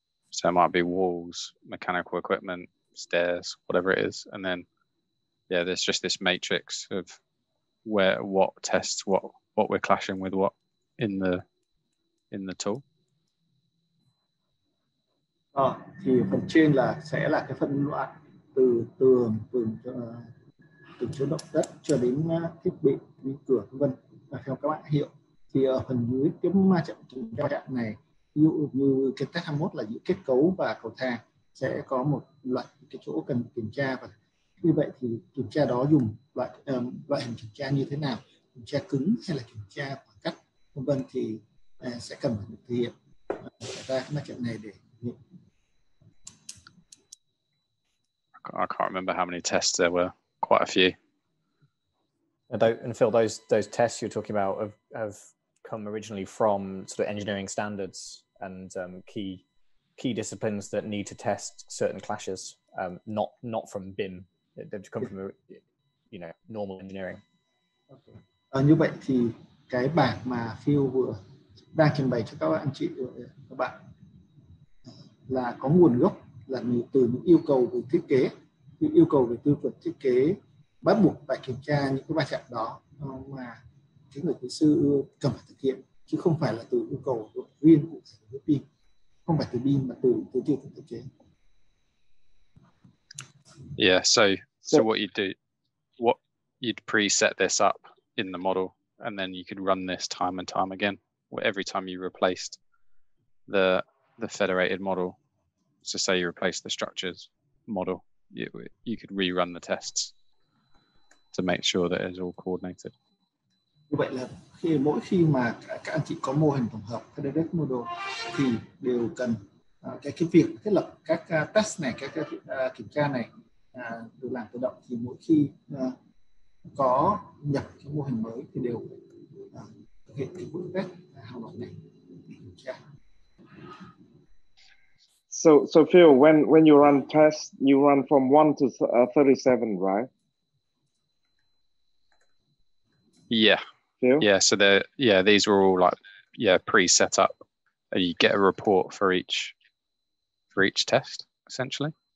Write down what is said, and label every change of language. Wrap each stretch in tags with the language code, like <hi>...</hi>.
<en>So it might be walls, mechanical equipment, stairs, whatever it is, and then there's just this matrix of what tests what we're clashing with what in the tool.</en> <vi>Thì phần trên sẽ là cái phân loại từ tường, từ chứa động đất cho đến thiết bị như cửa vân vân, và theo các bạn hiểu thì ở phần dưới cái ma trận va chạm này, ví dụ như cái test 21 là giữa kết cấu và cầu thang, sẽ có một loạt cái chỗ cần kiểm tra, và như vậy thì kiểm tra đó dùng loại hình kiểm tra như thế nào, kiểm tra cứng hay là kiểm tra khoảng cách vân vân, thì sẽ cần phải được thực hiện ra cái ma trận này để</vi> <en>I can't remember how many tests there were. Quite a few. And Phil, those tests you're talking about have come originally from sort of engineering standards and key disciplines that need to test certain clashes, not from BIM. They've come from normal engineering. Okay.</en> <vi>Như vậy thì cái bảng mà Phil vừa đang trình bày cho các anh chị các bạn là có nguồn gốc là từ những yêu cầu về thiết kế, những yêu cầu về tiêu chuẩn thiết kế bắt buộc phải kiểm tra những cái va chạm đó mà cái người kỹ sư cần phải thực hiện, chứ không phải là từ yêu cầu riêng của BIM, không phải từ BIM mà từ tiêu chuẩn thiết kế.</vi> <en>Yeah, so what you'd preset this up in the model, and then you could run this time and time again. Every time you replaced the federated model, so say you replace the structures model, you could rerun the tests to make sure that it's all coordinated.</en> <vi>Như vậy là mỗi khi mà các anh chị có mô hình tổng hợp federated model thì đều cần cái việc thiết lập các test này, các kiểm tra này được làm tự động, thì mỗi khi có nhập cái mô hình mới thì đều thực hiện cái bước test hàng loạt này để kiểm tra.</vi> <en>So Phil, when you run tests, you run from 1 to 37, right? Yeah. Phil? Yeah. So these were all pre-set up. You get a report for each test, essentially.</en>